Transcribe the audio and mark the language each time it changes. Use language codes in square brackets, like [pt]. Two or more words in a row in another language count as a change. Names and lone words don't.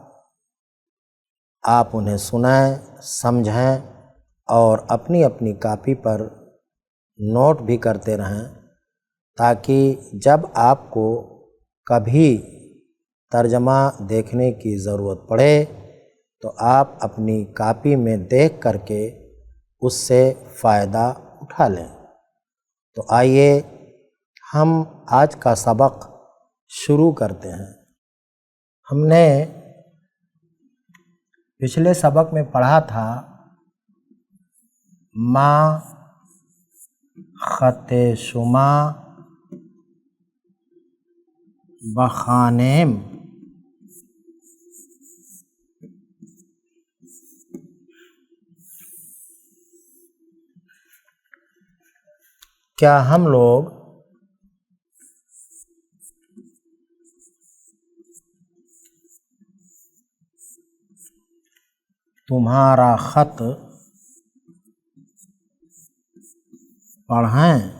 [ur] آپ انہیں سنیں، سمجھیں اور اپنی اپنی کاپی پر نوٹ بھی کرتے رہیں، تاکہ جب آپ کو کبھی ترجمہ دیکھنے کی ضرورت پڑے تو آپ اپنی کاپی میں دیکھ کر کے اس سے فائدہ اٹھا لیں۔ تو آئیے ہم آج کا سبق شروع کرتے ہیں۔ ہم نے پچھلے سبق میں پڑھا تھا [fa] ما خط شما بخوانیم۔ [ur] کیا ہم لوگ تمہارا خط پڑھیں؟